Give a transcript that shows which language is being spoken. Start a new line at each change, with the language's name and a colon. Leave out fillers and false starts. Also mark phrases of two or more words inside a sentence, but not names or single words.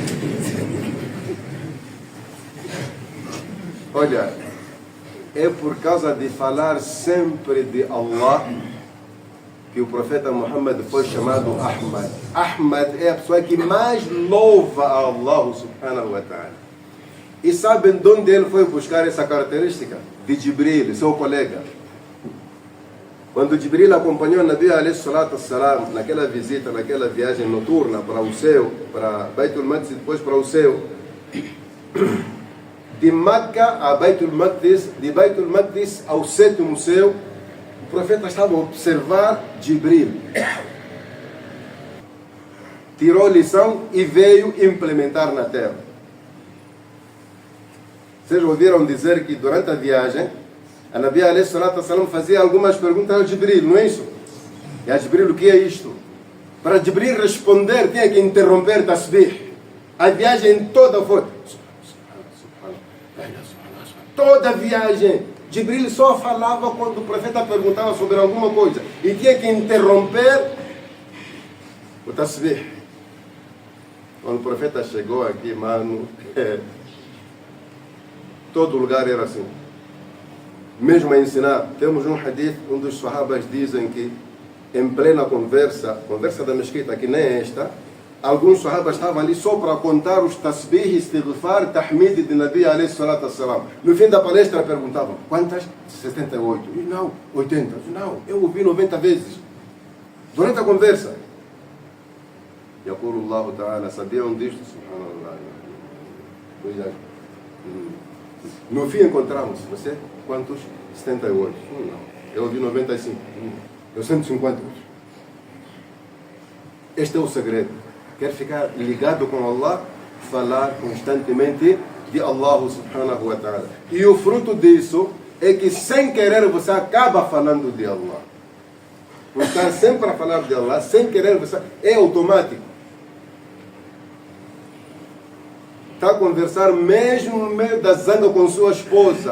Portuguese: Olha, é por causa de falar sempre de Allah que o profeta Muhammad foi chamado Ahmad. Ahmad é a pessoa que mais louva a Allah
Arabic: سبحانه وتعالى.
Portuguese: E sabem de onde ele foi buscar essa característica? De Jibril, seu colega. Quando Jibril acompanhou o Nabi
Arabic: عليه الصلاة والسلام
Portuguese: naquela visita, naquela viagem noturna para o céu, para Baitul Maqdis e depois para o céu, de Meca a Baitul Maqdis, de Baitul Maqdis ao 7º céu, o profeta estava a observar Jibril. Tirou lição e veio implementar na terra. Vocês ouviram dizer que durante a viagem, a Nabi
Arabic: عليه الصلاة والسلام
Portuguese: fazia algumas perguntas ao Jibril, não é isso? E a Jibril, o que é isto? Para Jibril responder, tinha que interromper tasbih. A viagem toda foi... Toda a viagem. Jibril só falava quando o profeta perguntava sobre alguma coisa. E tinha que interromper o tasbih. Quando o profeta chegou aqui, mano, todo lugar era assim. Mesmo a ensinar, temos um hadith, um dos sahabas dizem que em plena conversa da mesquita, que nem esta, alguns sahabas estavam ali só para contar os
Arabic: تسبيح، استغفار، تحميد
Portuguese: de Nabi
Arabic: عليه الصلاة والسلام.
Portuguese: No fim da palestra perguntavam, quantas? 78. E não, 80. Não, eu ouvi 90 vezes. Durante a conversa.
Arabic: يقول الله تعالى,
Portuguese: sabiam disto? Subhanallah. No fim encontramos, você? Quantos? 78. Não, eu ouvi 95. Eu 150. Este é o segredo. Quer ficar ligado com Allah? Falar constantemente de Allah
Arabic: سبحانه وتعالى.
Portuguese: E o fruto disso é que sem querer você acaba falando de Allah. Por estar sempre a falar de Allah, sem querer você... É automático. Está a conversar mesmo no meio da zanga com sua esposa.